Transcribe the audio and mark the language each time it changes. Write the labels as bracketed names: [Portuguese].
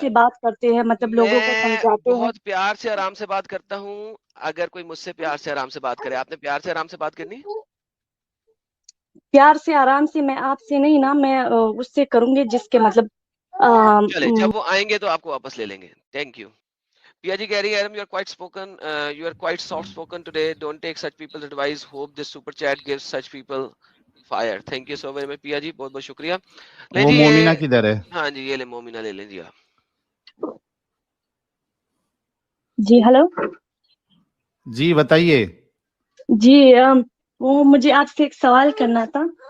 [Hindi] से बात करते हैं, मतलब लोगों को मैं समझाते हैं। बहुत प्यार से आराम से बात करता हूँ। अगर कोई मुझसे प्यार से आराम से बात करे, आपने प्यार से आराम से बात करनी है? प्यार से आराम से मैं आपसे नहीं ना, मैं उससे करूंगी जिसके मतलब चले, जब वो आएंगे तो आपको वापस ले लेंगे। Thank you. पिया जी कह रही है, [English] Adam, you are quite soft spoken today. Don't take such people's advice. Hope this super chat gives such people fire. Thank you so very much Piya ji, [Hindi] बहुत बहुत शुक्रिया। ले वो जी ये, मोमिना किधर है? हाँ जी, ये ले मोमिना, ले लें जी आप। जी हेलो जी बताइए। जी, वो मुझे आपसे एक सवाल करना था।